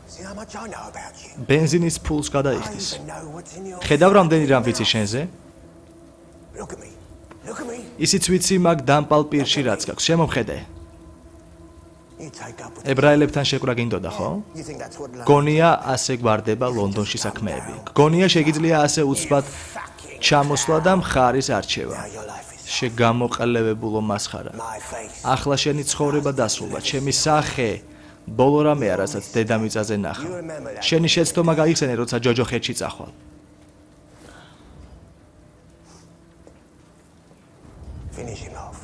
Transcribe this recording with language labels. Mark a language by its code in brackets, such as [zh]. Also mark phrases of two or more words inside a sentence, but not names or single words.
[en] how much I know about you. [ka] ბენზინის ფულს [en] I [ka] გადაიხდის. [en] even know what's in your... [ka] ხედავ რამდენი რამ ვიცი შენზე? [en] Look at me. Look at me. [ka] ისიც ვიცი მაგ დამპალ პირში რაც გაქვს. შემომხედე. [en] You take up with... [ka] ებრაელებთან შეკვრა გინდოდა, ხო? [en] You think that's what love... [ka] გონია ასე გვარდება ლონდონში საქმეები. გონია შეგიძლია ასე უცბად ჩამოსვლა და მხარის არჩევა. [en] Now your life is... [ka] შეგამოყალიბებულო მასხარა. [en] My face. [ka] ახლა შენი ცხოვრება დასრულდა. ჩემი სახე ბოლო რამეა, რასაც დედამიწაზე ნახა. შენი შეცდომა გაიხსენე, როცა ჯოჯოხეთში წახვალ. [en] Finish him off.